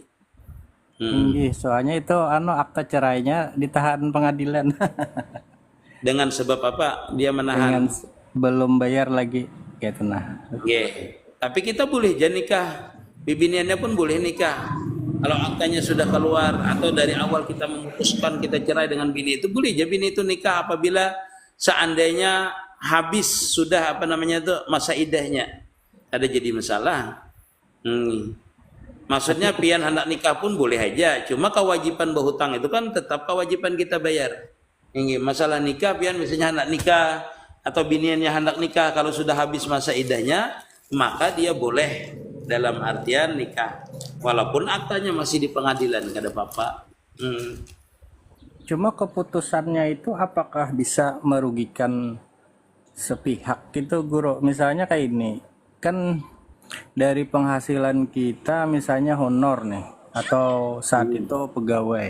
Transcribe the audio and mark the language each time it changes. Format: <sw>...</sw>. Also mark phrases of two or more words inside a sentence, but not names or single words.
<id>Nggih, soalnya itu akta cerainya ditahan pengadilan Dengan sebab apa dia dengan menahan?</id> <bjn>belum bayar lagi gitu nah. Tapi kita boleh jadi nikah, bibiniannya pun boleh nikah.</bjn> <id>Kalau aktanya sudah keluar atau dari awal kita memutuskan kita cerai dengan bini itu, boleh jadi bini itu nikah apabila seandainya habis sudah masa iddahnya. Ada jadi masalah.</id> <bjn>Maksudnya pian hendak nikah pun boleh aja, cuma kewajiban berhutang itu kan tetap kewajiban kita bayar.</bjn> <id>Ini masalah nikah pian misalnya hendak nikah atau biniannya hendak nikah, kalau sudah habis masa iddahnya maka dia boleh dalam artian nikah walaupun aktanya masih di pengadilan, kada apa-apa. Cuma keputusannya itu apakah bisa merugikan sepihak gitu Guru? Misalnya kayak ini, kan dari penghasilan kita misalnya honor nih, atau saat itu pegawai.</id>